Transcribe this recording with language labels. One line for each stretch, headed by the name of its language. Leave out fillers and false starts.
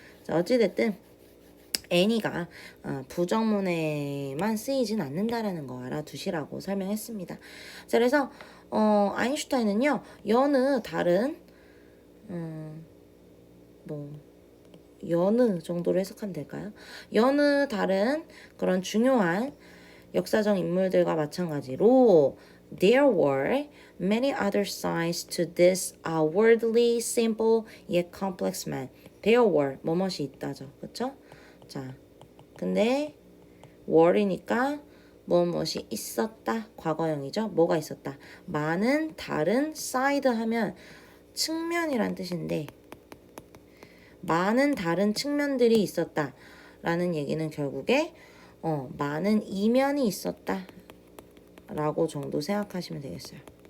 Korean: 자, 어찌됐든 any가 부정문에만 쓰이진 않는다라는 거 알아두시라고 설명했습니다. 자, 그래서 아인슈타인은요, 여느 다른 여느 정도로 해석하면 될까요? 여느 다른 그런 중요한 역사적 인물들과 마찬가지로
English: there were many other sides to this outwardly simple yet complex man.
Korean: there were 뭐뭇이 있다죠. 그쵸? 자, 근데 were이니까 무엇이 있었다. 과거형이죠. 뭐가 있었다. 많은 다른 side 하면 측면이란 뜻인데 많은 다른 측면들이 있었다 라는 얘기는 결국에 많은 이면이 있었다 라고 정도 생각하시면 되겠어요.